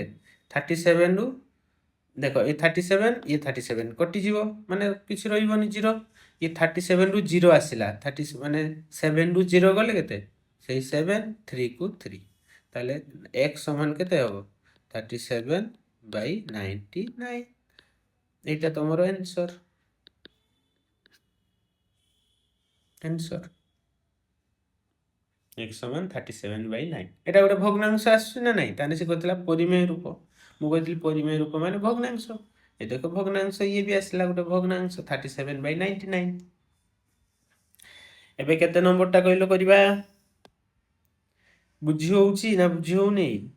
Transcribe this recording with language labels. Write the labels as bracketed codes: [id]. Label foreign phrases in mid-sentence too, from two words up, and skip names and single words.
[or] 37ରୁ ଦେଖ ଏ 37 ଇଏ 37 କଟିଯିବ, ମାନେ କିଛି ରହିବନି, 0। ଇଏ 37ରୁ 0 ଆସିଲା, ମାନେ 7ରୁ 0 ଗଲେ କେତେ? ସେଇ 7, 3କୁ 3। ତାହେଲେ x ସମାନ କେତେ ହେବ? [bn] 37/99। এইটা তোমার आंसर। x সমান 37/9। [or] এটা ଗୋଟେ ଭଗ୍ନାଂଶ ଆସୁଛି ନା ନାହିଁ? ତାହେଲେ ସେ କହିଥିଲା ପରିମେୟ ରୂପ, ମୁଁ କହିଥିଲି ପରିମେୟ ରୂପ ମାନେ ଭଗ୍ନାଂଶ। ଏ ଦେଖ ଭଗ୍ନାଂଶ, ଇଏ ବି ଆସିଲା ଗୋଟେ ଭଗ୍ନାଂଶ 37/99। ଏବେ କେତେ ନମ୍ବରଟା କହିଲ କରିବା? ବୁଝି ହଉଛି ନା ବୁଝି ହଉନି?